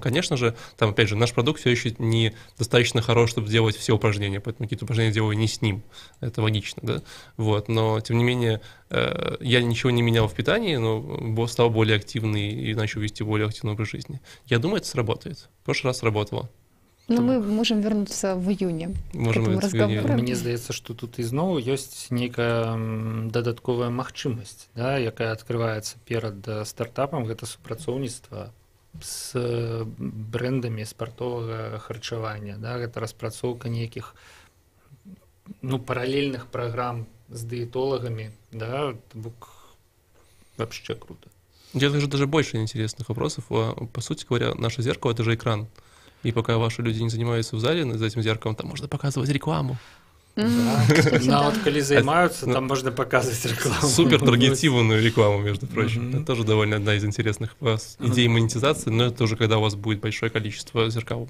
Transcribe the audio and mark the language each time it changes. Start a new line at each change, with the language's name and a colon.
Russian: Конечно же, там опять же наш продукт все еще не достаточно хорош, чтобы делать все упражнения, поэтому какие-то упражнения делаю не с ним. Это логично, да. Вот, но тем не менее я ничего не менял в питании, но стал более активный и начал вести более активный образ жизни. Я думаю, это сработает. В прошлый раз сработало. Ну, мы можем вернуться в июне к этому разговору.
Belarusian: Мне здаецца, што тут ізноў ёсць нейкая дадатковая магчымасць, да, якая адкрываецца перад стартапам, гэта супрацоўніцтва з брэндамі спартовага харчавання, да, гэта распрацоўка нейкіх параллельных праграм з дыетолагамі, да,
Russian: вообще круто. Я вижу даже больше интересных вопросов. По сути говоря, наше зеркало — это же экран. И пока ваши люди не занимаются в зале за этим зеркалом, там можно показывать рекламу. Вот коли займаются, там можно показывать рекламу. Супер таргетированную рекламу, между прочим. Это тоже довольно одна из интересных идей монетизации, но это уже когда у вас будет большое количество зеркал.